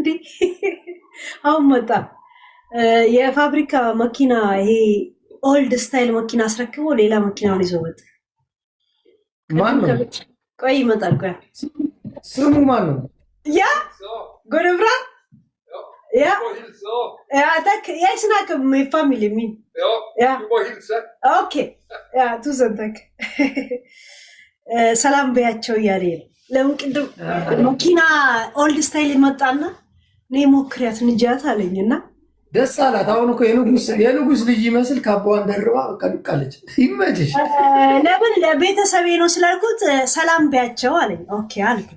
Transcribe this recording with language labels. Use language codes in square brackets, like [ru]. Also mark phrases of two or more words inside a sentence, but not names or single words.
[am] አሁን መጣ የፋብሪካ መኪና ይሄ [en] old style [am] መኪና አስረክቦ ሌላ መኪናውን ይዞ መጣ። ማን ነው? ቆይ ይመጣል። ቆይ ስሙ ማን ነው? ያ ጎረብራ ያ tack. [sv] Jag snackar med min familj min. Ja. Du bara hilsa. Okej. Ja, tusen tack. [am] ሰላም በያቸው እያለ ለምን ቅድም መኪና [en] old style [am] ይመጣና እኔ ሞክሪያት ንጃት አለኝና ደስ አላት። አሁን እኮ የንጉስ ልጅ ይመስል ካባዋን ደርባ ቀልቃለች። ይመችሽ። ለምን ለቤተሰቤ ነው ስላልኩት ሰላም ቢያቸው አለኝ። ኦኬ አልኩት።